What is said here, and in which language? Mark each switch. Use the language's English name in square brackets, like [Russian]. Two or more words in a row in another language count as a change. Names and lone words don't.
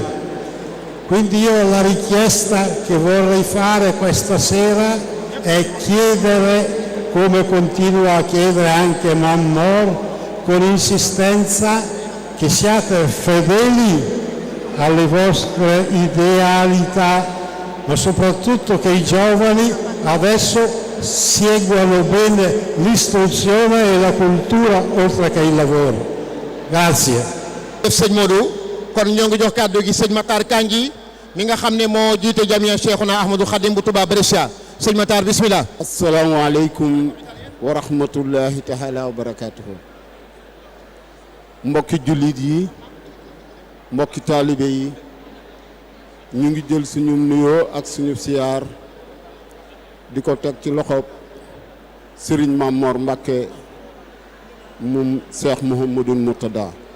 [Italian] Quindi io la richiesta che vorrei fare questa sera è chiedere, come continua a chiedere anche Mammor, con insistenza, che siate fedeli alle vostre idealità, ma soprattutto che i giovani adesso seguano bene l'istruzione e la cultura oltre che il lavoro. Grazie. [Wolof] Sëñ Modou kon ñoo ngi jox kàddu gi sëñ Matar Kandji mi nga xam ne moo jiite jamia Cheikhuna Ahmadou Khadim bu Touba Brescia. Sëñ Matar bismillah. [Arabic] Assalamu aleykum wa rahmatullahi taala wa barakatuhu. [Wolof] Mbokki jullit yi, mbokki taalibe yi, ñu ngi jël suñu nuyoo ak suñu siyaar di ko teg ci loxo Serigne Mamor Mbacké moom Cheikh Mouhamadoul Mourtada